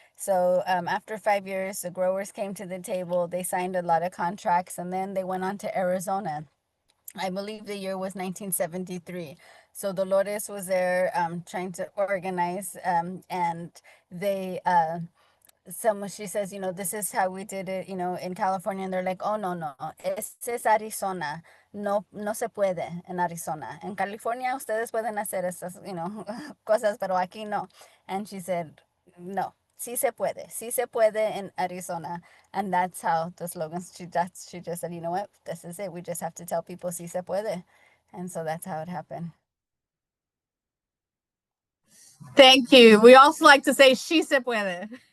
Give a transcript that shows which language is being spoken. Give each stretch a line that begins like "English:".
English: So after 5 years, the growers came to the table, they signed a lot of contracts, and then they went on to Arizona. I believe the year was 1973. So Dolores was there trying to organize, and they she says, this is how we did it, in California. And they're like,
Spanish: oh, no, no, este es Arizona. No, no se puede en Arizona. En California, ustedes pueden hacer esas, cosas, pero aquí no.
English: And she said,
Spanish: no, sí se puede
English: in Arizona. And that's how the slogan, she just said, you know what, this is it. We just have to tell people
Spanish: sí se puede.
English: And so that's how it happened. Thank you. We also like to say she se puede.